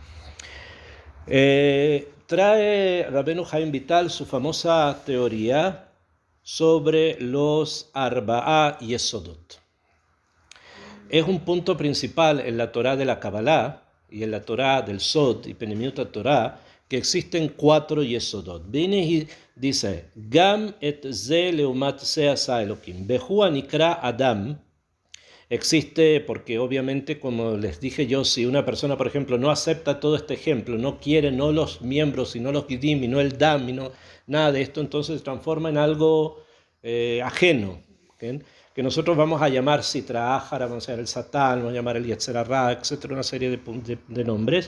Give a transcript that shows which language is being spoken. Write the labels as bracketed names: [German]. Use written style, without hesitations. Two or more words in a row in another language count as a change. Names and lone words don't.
[Spanish] Trae Rabbeinu Haim Vital su famosa teoría sobre los [Hebrew] ארבעה יסודות. [Spanish] Es un punto principal en la Torá de la Kabbalah y en la Torá del Sod y [Hebrew] פנימיות תורה, [Spanish] que existen 4 Yesodot. Viene y dice, [Hebrew] גם את זה לעומת זה עשה אלקים. בו נקרא אדם. [Spanish] Existe porque obviamente, como les dije yo, si una persona, por ejemplo, no acepta todo este ejemplo, no quiere no los miembros, sino los Gidim, y no el Dam, y no nada de esto, entonces se transforma en algo ajeno. ¿Okay? Que nosotros vamos a llamar [Aramaic] סטרא אחרא, [Spanish] vamos a llamar el Satán, vamos a llamar el [Hebrew] יצר הרע, [Spanish] etcétera, una serie de nombres.